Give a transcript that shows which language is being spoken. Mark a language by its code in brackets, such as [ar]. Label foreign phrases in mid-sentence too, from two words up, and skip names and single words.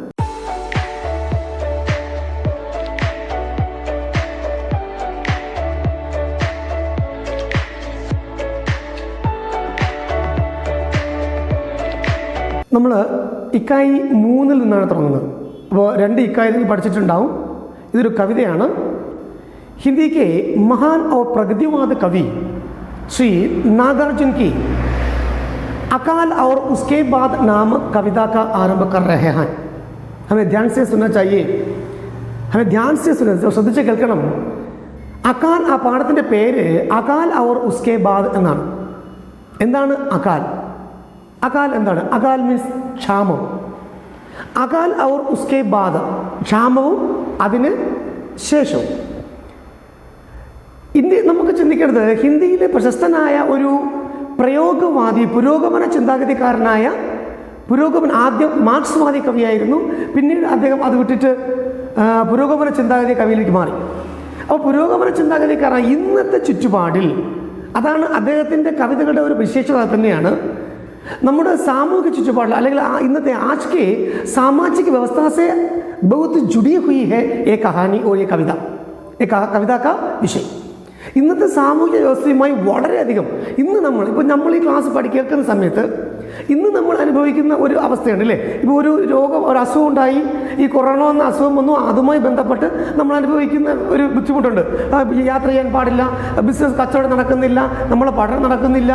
[ml] നമ്മൾ ഇക്കായി 3 നിന്നാണ് തുടങ്ങുന്നത്. അപ്പോൾ 2 ഇക്കായി നിങ്ങൾ പഠിച്ചിട്ടുണ്ടാവും. ഇതൊരു കവിതയാണ്. [hi] हिंदी के महान और प्रगतिवाद कवि श्री नागार्जुन की अकाल और उसके बाद नामक कविता का आरंभ कर रहे हैं. हमें ध्यान से सुनना चाहिए. हमें ध्यान से सुनना, [ml] ശ്രദ്ധിച്ച് കേൾക്കണം. അകാൽ, ആ പാഠത്തിൻ്റെ പേര് [hi] अकाल और उसके बाद [ml] എന്നാണ്. എന്താണ് അകാൽ? അകാൽ എന്താണ്? അകാൽ മീൻസ് ക്ഷാമം. [hi] अकाल और उसके बाद, [ml] ക്ഷാമവും അതിന് ശേഷവും. ഇന്ത്യ നമുക്ക് ചിന്തിക്കേണ്ടത്, ഹിന്ദിയിലെ പ്രശസ്തനായ ഒരു പ്രയോഗവാദി, പുരോഗമന ചിന്താഗതിക്കാരനായ ആദ്യം മാർക്സ്വാദി കവിയായിരുന്നു. പിന്നീട് അദ്ദേഹം അത് വിട്ടിട്ട് പുരോഗമന ചിന്താഗതി കവിയിലേക്ക് മാറി. അപ്പോൾ പുരോഗമന ചിന്താഗതിക്കാരൻ ഇന്നത്തെ ചുറ്റുപാടിൽ, അതാണ് അദ്ദേഹത്തിൻ്റെ കവിതകളുടെ ഒരു വിശേഷത തന്നെയാണ്. നമ്മുടെ സാമൂഹിക ചുറ്റുപാടിൽ അല്ലെങ്കിൽ ഇന്നത്തെ [hi] आज के सामाजिक व्यवस्था से बहुत जुड़ी हुई है ये कहानी और ये कविता का विषय. [ml] ഇന്നത്തെ സാമൂഹിക വ്യവസ്ഥയുമായി വളരെയധികം നമ്മൾ ഈ ക്ലാസ് കേൾക്കുന്ന സമയത്ത് ഇന്ന് നമ്മൾ അനുഭവിക്കുന്ന ഒരു അവസ്ഥയുണ്ട് അല്ലേ. ഇപ്പോൾ ഒരു അസുഖം ഉണ്ടായി, ഈ കൊറോണ എന്ന അസുഖം വന്നു, അതുമായി ബന്ധപ്പെട്ട് നമ്മൾ അനുഭവിക്കുന്ന ഒരു ബുദ്ധിമുട്ടുണ്ട്. യാത്ര ചെയ്യാൻ പാടില്ല, ബിസിനസ് കച്ചവടം നടക്കുന്നില്ല, നമ്മളെ പഠനം നടക്കുന്നില്ല.